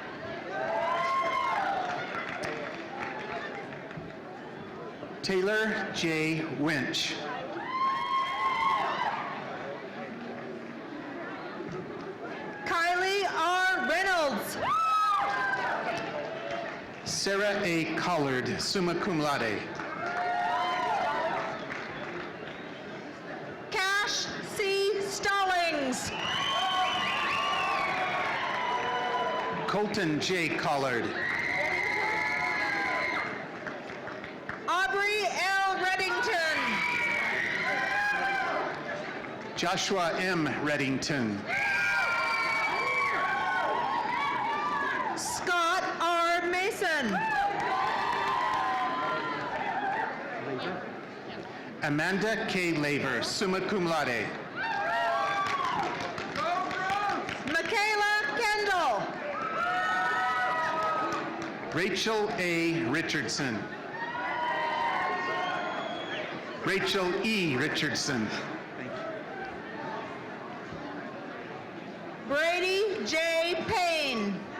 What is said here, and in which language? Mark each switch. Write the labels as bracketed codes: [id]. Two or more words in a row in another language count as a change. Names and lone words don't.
[en] Taylor J. Winch. Kylie R. Reynolds. Sarah A. Collard, summa cum laude. Cash C. Stallings. Colton J. Collard. Aubrey L. Reddington. Joshua M. Reddington. Scott R. Mason. Amanda K. Laver, summa cum laude. Michaela Kendall. Rachel A. Richardson. Rachel E. Richardson. Brady J. Payne.